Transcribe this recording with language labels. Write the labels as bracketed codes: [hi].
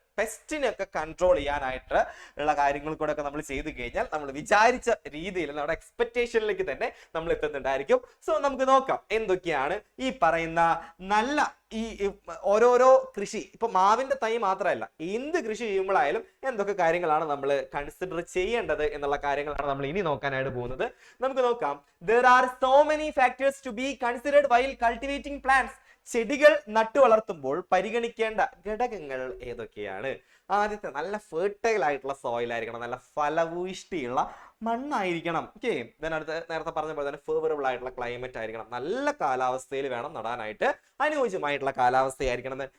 [ml] പെസ്റ്റിനൊക്കെ control ചെയ്യാനായിട്ട് ഉള്ള കാര്യങ്ങൾ കൂടെ ഒക്കെ നമ്മൾ ചെയ്തു കഴിഞ്ഞാൽ നമ്മൾ വിചാരിച്ച രീതിയിൽ നമ്മുടെ എക്സ്പെക്ടേഷനിലേക്ക് തന്നെ നമ്മൾ എത്തുന്നുണ്ടായിരിക്കും. സോ നമുക്ക് നോക്കാം എന്തൊക്കെയാണ് ഈ പറയുന്ന നല്ല ഈ ഓരോരോ കൃഷി, ഇപ്പൊ മാവിന്റെ തൈ മാത്രമല്ല എന്ത് കൃഷി ചെയ്യുമ്പോഴായാലും എന്തൊക്കെ കാര്യങ്ങളാണ് നമ്മൾ കൺസിഡർ ചെയ്യേണ്ടത് എന്നുള്ള കാര്യങ്ങളാണ് നമ്മൾ ഇനി നോക്കാനായിട്ട് പോകുന്നത്. നമുക്ക് നോക്കാം. [en] There are so many factors to be considered while cultivating plants. [ml] ചെടികൾ നട്ടു വളർത്തുമ്പോൾ പരിഗണിക്കേണ്ട ഘടകങ്ങൾ ഏതൊക്കെയാണ്? ആദ്യത്തെ, നല്ല ഫെർട്ടൈൽ ആയിട്ടുള്ള സോയിൽ ആയിരിക്കണം, നല്ല ഫലഭൂയിഷ്ടിയുള്ള മണ്ണായിരിക്കണം. ഓക്കെ, ഇതിനടുത്ത് നേരത്തെ പറഞ്ഞ പോലെ തന്നെ ഫേവറബിൾ ആയിട്ടുള്ള ക്ലൈമറ്റ് ആയിരിക്കണം, നല്ല കാലാവസ്ഥയിൽ വേണം നടാനായിട്ട്, അനുയോജ്യമായിട്ടുള്ള കാലാവസ്ഥയായിരിക്കണം.